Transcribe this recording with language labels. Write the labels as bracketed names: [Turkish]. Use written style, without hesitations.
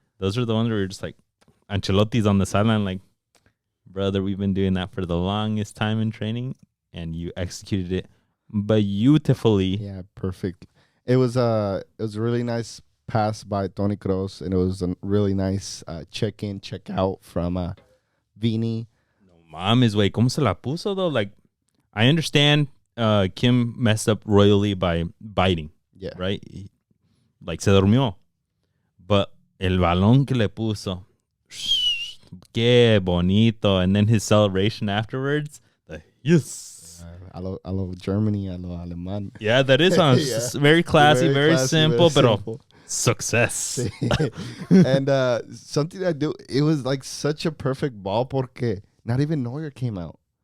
[English] Those are the ones where you're just like, Ancelotti's on the sideline like, brother, we've been doing that for the longest time in training, and you executed it beautifully. Yeah, perfect. It was a really nice pass by Toni Kroos, and it was a really nice check in, check out from Vini. [Spanish] No mames, güey, ¿cómo se la puso though? [English] Like, I understand Kim messed up royally by biting. Yeah. Right? Like, [Spanish] se durmió. But el balón que le puso, qué bonito. [English] And then his celebration afterwards, yes. I love Germany, I love Alemán. Yeah, that is very classy, very simple, but success. And something I do, it was like such a perfect ball porque not even Neuer came out.